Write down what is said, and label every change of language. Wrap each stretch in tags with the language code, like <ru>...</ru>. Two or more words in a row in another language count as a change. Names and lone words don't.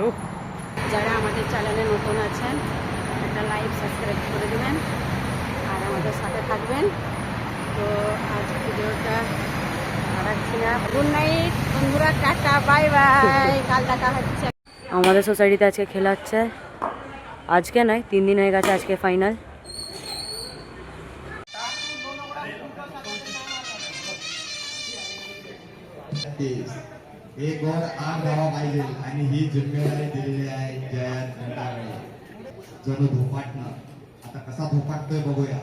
<bn>যারা আমাদের চ্যানেলে নতুন আছেন একটা</bn> <en>like subscribe</en> <bn>করে দেবেন আর আমাদের সাথে থাকবেন। তো আজ ভিডিওটা রাখছি না,</bn> <en>good night</en> <bn>বন্ধুরা, টাটা</bn> <en>bye bye,</en> <bn>কাল দেখা হচ্ছে। আমাদের সোসাইটিতে আজকে খেলা হচ্ছে, আজকে নয় 3 দিন হয়ে গেছে, আজকে ফাইনাল।</bn> <mr>एक और आग धावा पाहिजे आणि ही जिम्मेदारी दिलेली आहे जयंत भंडारे. जणू धोपाटणं, आता कसा धोपाटतोय बघूया.</mr>